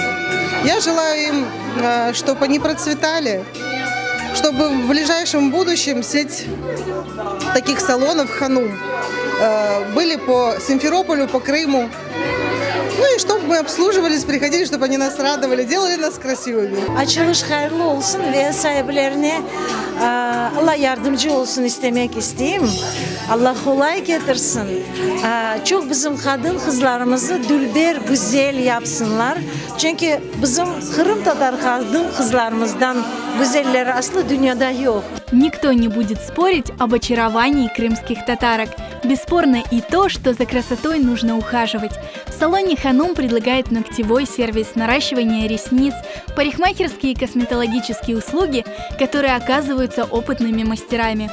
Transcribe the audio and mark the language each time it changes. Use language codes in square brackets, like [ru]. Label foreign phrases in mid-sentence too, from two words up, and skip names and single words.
[ru] Я желаю им, чтобы они процветали, чтобы в ближайшем будущем сеть таких салонов «Ханум» были по Симферополю, по Крыму. Ну и чтобы мы обслуживались, приходили, чтобы они нас радовали, делали нас красивыми. [crh] Açılış hayırlı olsun ve sahiplerine Allah yardımcı olsun istemek isteyeyim. Allah kolay getirsin. Çok bizim kadın kızlarımızı dülber güzel yapsınlar. Çünkü bizim Kırım Tatar kadın kızlarımızdan güzelleri aslı dünyada yok. [ru] Никто не будет спорить об очаровании крымских татарок. Бесспорно и то, что за красотой нужно ухаживать. В салоне «Ханум» предлагает ногтевой сервис, наращивание ресниц, парикмахерские и косметологические услуги, которые оказываются опытными мастерами.